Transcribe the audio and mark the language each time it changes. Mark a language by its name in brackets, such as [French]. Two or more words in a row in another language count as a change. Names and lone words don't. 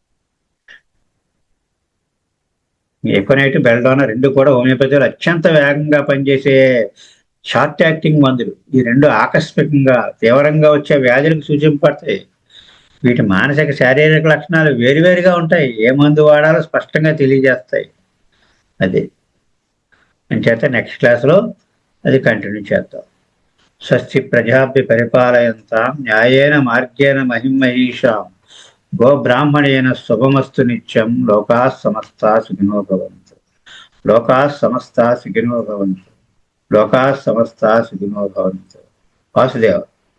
[Telugu] ఎక్కువనైట్, బెల్డానా రెండు కూడా హోమియోపతిలో అత్యంత వేగంగా పనిచేసే [English] short acting [Telugu] మందులు. ఈ రెండు ఆకస్మికంగా తీవ్రంగా వచ్చే వ్యాధులకు సూచింపడతాయి. వీటి మానసిక శారీరక లక్షణాలు వేరువేరుగా ఉంటాయి, ఏ మందు వాడాలో స్పష్టంగా తెలియజేస్తాయి. అది అంచేత [English] next classలో [Telugu] అది కంటిన్యూ చేద్దాం. [Sanskrit] स्वस्ति प्रजाभ्य परिपालयन्तां न्यायेन मार्गेण महिमहीषां गोब्राह्मणेन शुभमस्तु नित्यं. लोका समस्ता सुखिनो भवन्तु। लोका समस्ता सुखिनो भवन्तु. लोका समस्ता सुखिनो भवन्तु। वासुदेव.